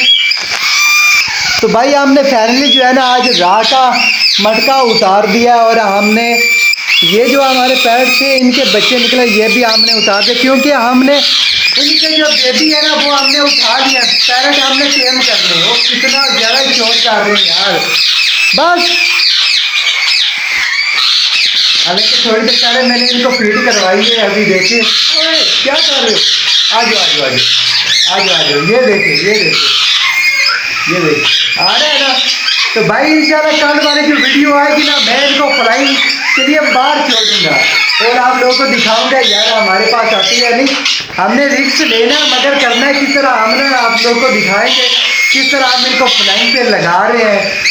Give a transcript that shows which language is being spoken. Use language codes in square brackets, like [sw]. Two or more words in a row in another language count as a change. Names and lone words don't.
[hi] तो भाई हमने फाइनली जो है ना आज राह का मटका उतार दिया और हमने ये जो हमारे पैरट थे इनके बच्चे निकले, ये भी हमने उतार दिए क्योंकि हमने इनके जो बेबी है ना वो हमने उठा लिया। पैरट हमने टेम कर दिए। वो कितना ज़्यादा शौक कर रहे हैं यार। बस हालांकि थोड़ी देर पहले मैंने इनको फीड करवाई है। अभी देखिए क्या कर रहे हो। आजो आजो आजो आजो आजो। ये देखिए ये देखिए ये देखिए आ रहा है ना। तो भाई इंशाल्लाह कल वाली जो वीडियो आएगी ना मैं इनको फ्लाइंग के लिए बाहर छोड़ दूंगा और आप लोगों को दिखाऊंगा यार हमारे पास आती है नहीं। हमने रिस्क लेना मगर करना है किस तरह। हमने आप लोगों को दिखाएंगे किस तरह हम इनको फ्लाइंग पे लगा रहे हैं।